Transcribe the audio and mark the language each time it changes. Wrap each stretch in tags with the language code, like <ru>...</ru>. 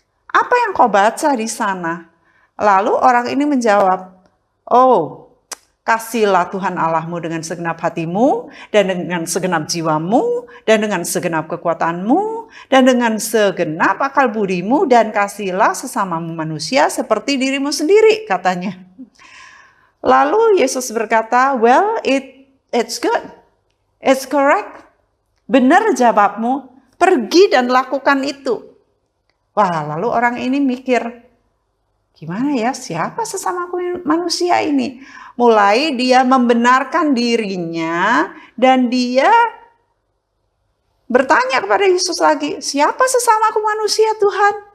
<id>Apa yang kau baca di sana?" Lalu orang ini menjawab, "Oh, kasihlah Tuhan Allahmu dengan segenap hatimu, dan dengan segenap jiwamu, dan dengan segenap kekuatanmu, dan dengan segenap akal budimu, dan kasihlah sesamamu manusia seperti dirimu sendiri," katanya. Lalu Yesus berkata,</id> <en>"Well, it's good. It's correct.</en> <id>Benar jawabmu, pergi dan lakukan itu." Wah, lalu orang ini mikir, gimana ya, siapa sesama manusia ini? Mulai dia membenarkan dirinya dan dia bertanya kepada Yesus lagi, "Siapa sesamaku manusia, Tuhan?"</id>